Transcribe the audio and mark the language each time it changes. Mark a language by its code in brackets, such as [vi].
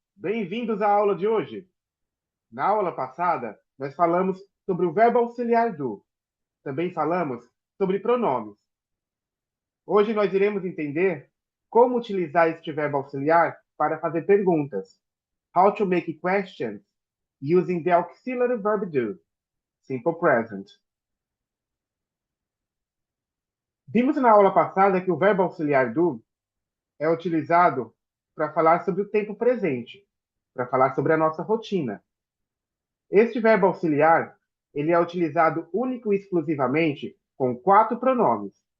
[pt] Bem-vindos à aula de hoje. Na aula passada, nós falamos sobre o verbo auxiliar do. Também falamos sobre pronomes. Hoje nós iremos entender como utilizar este verbo auxiliar para fazer perguntas. [en] How to make questions using the auxiliary verb do, simple present. [pt] Vimos na aula passada que o verbo auxiliar do é utilizado para falar sobre o tempo presente, para falar sobre a nossa rotina. Este verbo auxiliar, ele é utilizado único e exclusivamente com 4 pronomes.